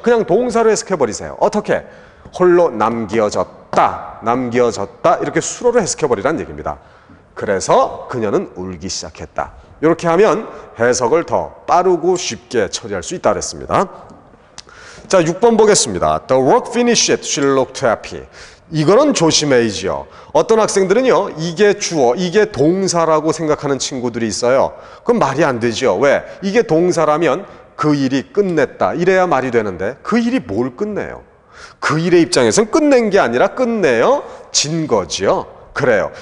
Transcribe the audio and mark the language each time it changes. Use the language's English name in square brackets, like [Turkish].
[Korean] 그냥 동사로 해석해 버리세요. 어떻게? 홀로 남겨졌다 이렇게 수로로 해석해 버리란 얘기입니다. 그래서 그녀는 울기 시작했다. 이렇게 하면 해석을 더 빠르고 쉽게 처리할 수 있다 그랬습니다. 자, 6번 보겠습니다. [English] The work finished, she looked happy. [Korean] 이거는 조심해야지요. 어떤 학생들은요, 이게 주어, 이게 동사라고 생각하는 친구들이 있어요. 그럼 말이 안 되죠. 왜? 이게 동사라면 그 일이 끝냈다. 이래야 말이 되는데 그 일이 뭘 끝내요? 그 일의 입장에서는 끝낸 게 아니라 끝내요? 진 거지요. 그래요.